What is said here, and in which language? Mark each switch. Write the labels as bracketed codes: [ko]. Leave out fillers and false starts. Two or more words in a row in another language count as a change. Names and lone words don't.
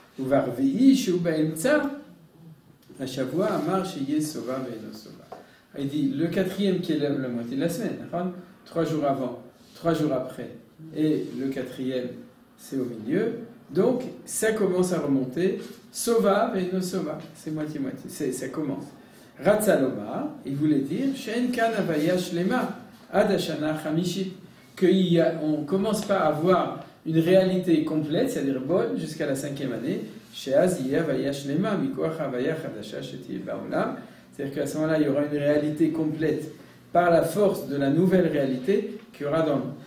[fr] Il dit le 4e qui est la moitié de la semaine, 3 jours avant, 3 jours après, et le 4e c'est au milieu, donc ça commence à remonter, Sova et no Sova, c'est moitié-moitié, ça commence. Ratzaloma, il voulait dire, [he] שאין כאן הוויה שלמה עד השנה החמישית, [fr] qu'on ne commence pas à avoir une réalité complète, c'est-à-dire bonne, jusqu'à la 5e année, c'est-à-dire qu'à ce moment-là, il y aura une réalité complète par la force de la nouvelle réalité qu'il y aura dans le monde.